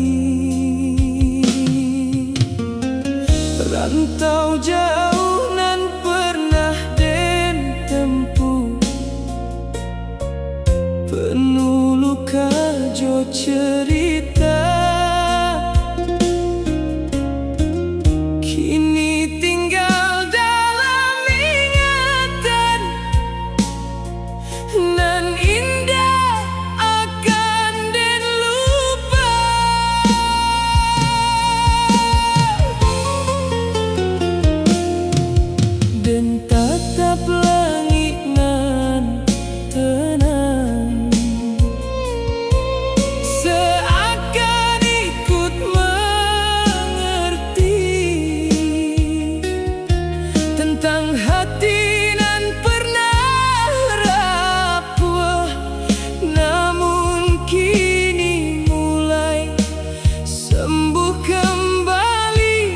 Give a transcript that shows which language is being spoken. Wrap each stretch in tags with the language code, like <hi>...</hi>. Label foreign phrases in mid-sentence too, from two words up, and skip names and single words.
<min>Rantau jauh nan pernah den tempuh, penuh luka jo cerita, kini tinggal dalam ingatan nan indah akan den lupa.</min> <id>Dan tatap langit nan tenang, seakan ikut mengerti tentang hati nan pernah rapuh, namun kini mulai sembuh kembali.</id>